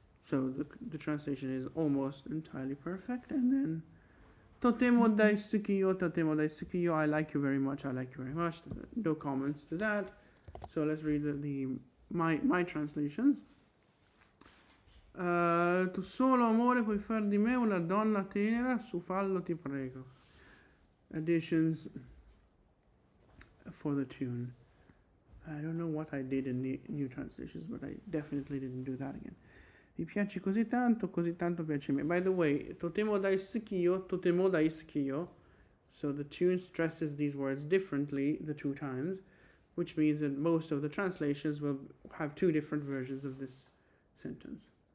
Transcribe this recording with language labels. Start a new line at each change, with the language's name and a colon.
English: So the translation is almost entirely perfect. And then
Japanese: totemo daisuki yo, totemo daisuki yo.
English: I like you very much. I like you very much. No comments to that. So let's read my translations.
Italian: Tu solo amore puoi far di me una donna tenera, su fallo ti prego.
English: Additions for the tune. I don't know what I did in the new translations, but I definitely didn't do that again.
Italian: Mi piace così tanto piace me.
English: By the way,
Japanese: totemo daisuki yo.
English: So the tune stresses these words differently the two times, which means that most of the translations will have two different versions of this sentence.